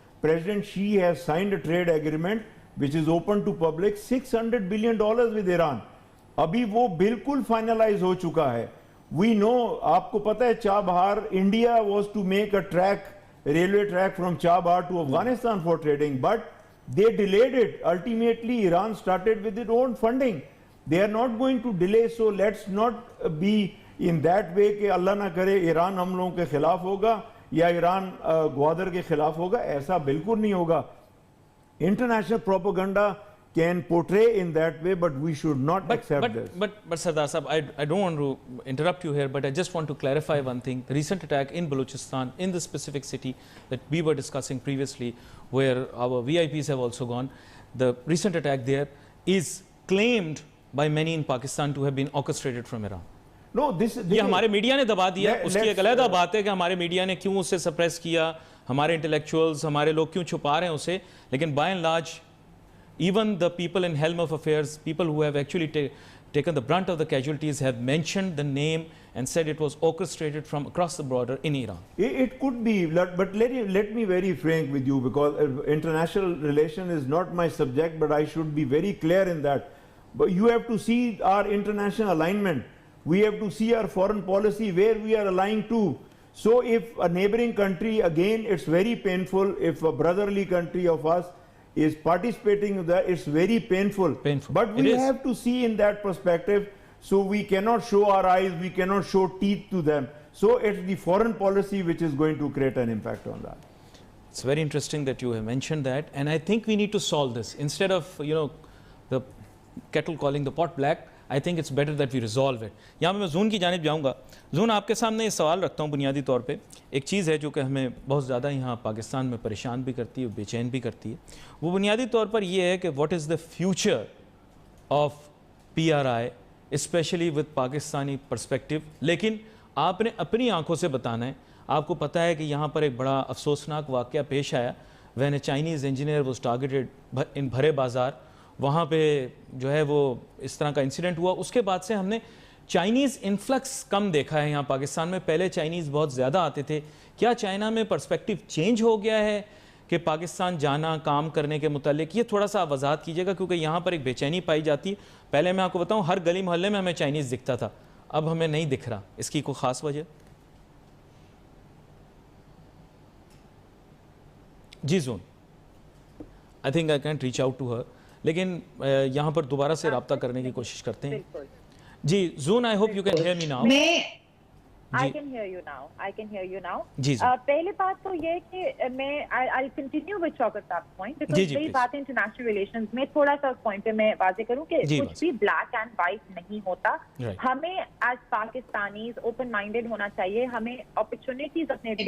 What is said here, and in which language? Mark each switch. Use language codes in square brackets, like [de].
[en] President Xi has signed a trade agreement which is open to public, $600 billion with Iran. [ur] अभी वो बिल्कुल [en] finalize [ur] हो चुका है. [en] We know, [ur] आपको पता है Chabahar, [en] India was to make a railway track from Chabahar to Afghanistan for trading, but they delayed it. Ultimately, Iran started with its own funding. They are not going to delay, so let's not be in that way [ur] کہ اللہ نہ کرے ایران ہم لوگوں کے خلاف ہوگا یا ایران گوادر کے خلاف ہوگا. ایسا بالکل نہیں ہوگا. [en] International propaganda can portray in that way, but we should not accept this. But Sardar Sahab, I don't want to interrupt you here, but I just want to clarify one thing. The recent attack in Balochistan, in the specific city that we were discussing previously, where our VIPs have also gone, the recent attack there is claimed by many in Pakistan to have been orchestrated from Iran. No, this [ur] یہ ہمارے media نے دبا دیا. اس کی ایک علیحدہ بات ہے کہ ہمارے میڈیا نے کیوں اسے سپریس کیا, ہمارے انٹلیکچوئلز, ہمارے لوگ کیوں چھپا رہے ہیں اسے. لیکن [en] By and large even the people in helm of affairs, people who have actually taken the brunt of the casualties, have mentioned the name and said it was orchestrated from across the border in Iran. It could be, but let me very frank with you, because international relation is not my subject, but I should be very clear in that. But you have to see our international alignment. We have to see our foreign policy, where we are aligned to. So if a neighboring country, again, it's very painful. If a brotherly country of us is participating in that, it's very painful. But we have to see in that perspective. So we cannot show our eyes, we cannot show teeth to them. So it's the foreign policy which is going to create an impact on that. It's very interesting that you have mentioned that, and I think we need to solve this. Instead of, the kettle calling the pot black, I think it's better that we resolve it. [ur] یہاں میں zone کی جانب جاؤں گا. Zone, آپ کے سامنے یہ سوال رکھتا ہوں بنیادی طور پہ. ایک چیز ہے جو کہ ہمیں بہت زیادہ یہاں پاکستان میں پریشان بھی کرتی ہے, بے چین بھی کرتی ہے. وہ بنیادی طور پر یہ ہے کہ [en] what is the future of PRI, especially with [ur] Pakistani [en] perspective. [ur] لیکن آپ نے اپنی آنکھوں سے بتانا ہے. آپ کو پتہ ہے کہ یہاں پر ایک بڑا افسوسناک واقعہ پیش آیا. [en] when a Chinese engineer was targeted in [ur] بھرے بازار, وہاں پہ جو ہے وہ اس طرح کا انسیڈنٹ ہوا. اس کے بعد سے ہم نے چائنیز انفلکس کم دیکھا ہے یہاں پاکستان میں. پہلے چائنیز بہت زیادہ آتے تھے. کیا چائنا میں پرسپیکٹیو چینج ہو گیا ہے کہ پاکستان جانا, کام کرنے کے متعلق؟ یہ تھوڑا سا وضاحت کیجیے گا, کیونکہ یہاں پر ایک بے چینی پائی جاتی ہے. پہلے میں آپ کو بتاؤں, ہر گلی محلے میں ہمیں چائنیز دکھتا تھا, اب ہمیں نہیں دکھ رہا. اس کی کوئی خاص وجہ؟ جی zone, [en] I think I can't reach out to her. [ur] لیکن یہاں پر دوبارہ سے رابطہ کرنے کی کوشش کرتے ہیں. جی [en] زون, I hope you can hear me now. I can hear you now. I can hear you now. [ur] جی پہلے بات تو یہ کہ میں [en] I'll continue with Shaukat Saab's point, because [ur] یہی بات ہے انٹرنیشنل ریلیشنز میں. تھوڑا سا اس پوائنٹ پہ میں واضح کروں کہ کچھ بھی بلیک اینڈ وائٹ نہیں ہوتا. ہمیں ایز پاکستانیز اوپن مائنڈیڈ ہونا چاہیے. ہمیں اپرچونیٹیز اپنے